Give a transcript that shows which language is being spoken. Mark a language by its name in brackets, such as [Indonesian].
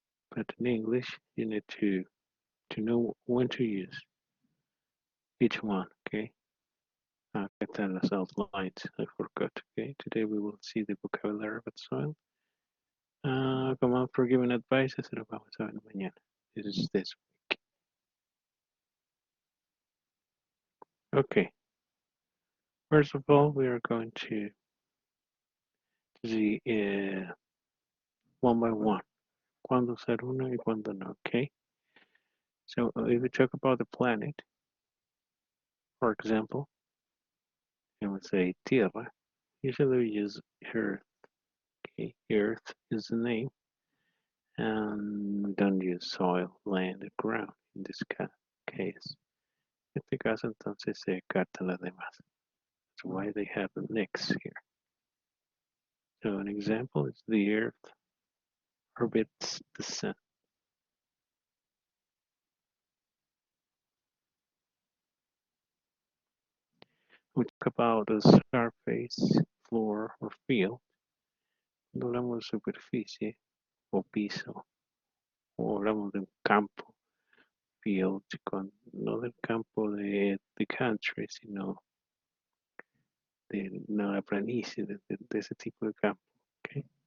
[English] But in English, you need to know when to use each one, okay? [Spanish] Acá están las outlines, [English] I forgot, [Spanish] okay? [English] Today we will see the vocabulary of soil. Command for giving advice, [Spanish] se lo vamos a ver mañana. [English] This is this week. Okay. First of all, we are going to See, one by one. [Spanish] Cuándo usar una y cuándo no, okay? [English] So if we talk about the planet, for example, and we say Tierra, usually we use Earth, okay? Earth is the name, and we don't use soil, land, or ground in this case. [Spanish] En este caso, entonces se carta las demás. [English] That's why they have the next here. So an example is the Earth orbits the Sun. We talk about the surface, floor, or field. [Spanish] Cuando hablamos de superficie o piso, o hablamos de un campo, field, no del campo de country, sino de una planicie, de ese tipo de campo, ¿okay?